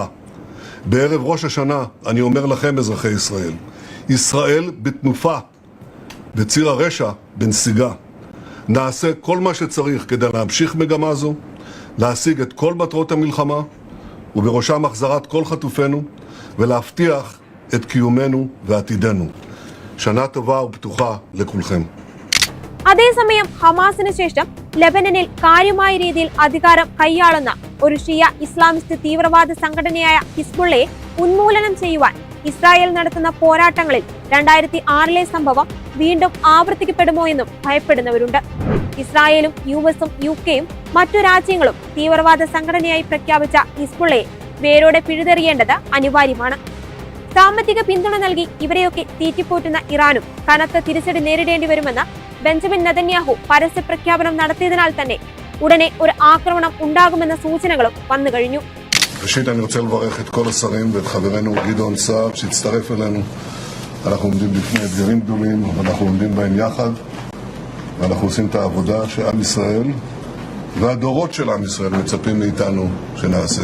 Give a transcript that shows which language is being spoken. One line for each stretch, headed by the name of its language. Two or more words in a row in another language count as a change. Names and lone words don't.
Hebrew: בערב ראש השנה אני אומר לכם, אזרחי ישראל, ישראל בתנופה, בציר הרשע בנסיגה. נעשה כל מה שצריך כדי להמשיך מגמה זו, להשיג את כל מטרות המלחמה, ובראשם החזרת כל חטופינו, ולהבטיח את קיומנו ועתידנו. שנה טובה ובטוחה לכולכם.
Malayalam: അതേസമയം ഹമാസിന് ശേഷം ലെബനനിൽ കാര്യമായ രീതിയിൽ അധികാരം കൈയാളുന്ന ഒരു ഷിയ ഇസ്ലാമിസ്റ്റ് തീവ്രവാദ സംഘടനയായ ഹിസ്ബുള്ളയെ ഉന്മൂലനം ചെയ്യുവാൻ ഇസ്രായേൽ നടത്തുന്ന പോരാട്ടങ്ങളിൽ 2006 സംഭവം വീണ്ടും ആവർത്തിക്കപ്പെടുമോ എന്നും ഭയപ്പെടുന്നവരുണ്ട്. ഇസ്രായേലും US-ഉം UK-യും മറ്റു രാജ്യങ്ങളും തീവ്രവാദ സംഘടനയായി പ്രഖ്യാപിച്ച ഹിസ്ബുള്ളയെ വേരോടെ പിഴുതെറിയേണ്ടത് അനിവാര്യമാണ്. സാമ്പത്തിക പിന്തുണ നൽകി ഇവരെയൊക്കെ തീറ്റിപ്പോറ്റുന്ന ഇറാനും കനത്ത തിരിച്ചടി നേരിടേണ്ടി വരുമെന്ന് ബെഞ്ചമിൻ നെതന്യാഹു പരസ്യ പ്രഖ്യാപനം നടത്തിയതിനാൽ തന്നെ ഉടനെ ഒരു ആക്രമണം ഉണ്ടാകുമെന്ന സൂചനകളും വന്നു കഴിഞ്ഞു.
Hebrew: ראשית אני רוצה לברך את כל השרים ואת חברנו גדעון סער שהצטרף אלינו. אנחנו עומדים בפני אתגרים גדולים, אבל אנחנו עומדים בהם יחד, ואנחנו עושים את העבודה שעם ישראל והדורות של עם ישראל מצפים מאיתנו שנעשה.